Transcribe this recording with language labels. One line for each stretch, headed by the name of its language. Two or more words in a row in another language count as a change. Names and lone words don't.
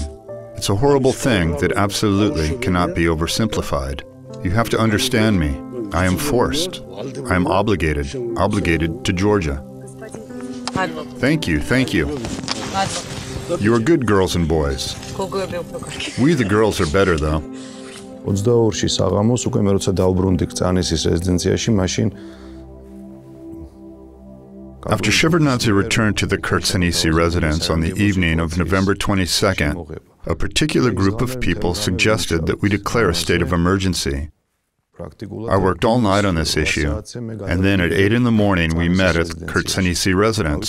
English: It's a horrible thing that absolutely cannot be oversimplified. You have to understand me. I am forced. I am obligated to Georgia. Thank you. You are good girls and boys. We the girls are better though.
Georgian: 22-ში საღამოს უკვე მე როცა დავბრუნდი კრწანისის რეზიდენციაში, მაშინ
English: After Shevardnadze returned to the Kertsanisi residence on the evening of November 22nd, a particular group of people suggested that we declare a state of emergency. I worked all night on this issue, and then at 8 in the morning we met at the Kertsanisi residence.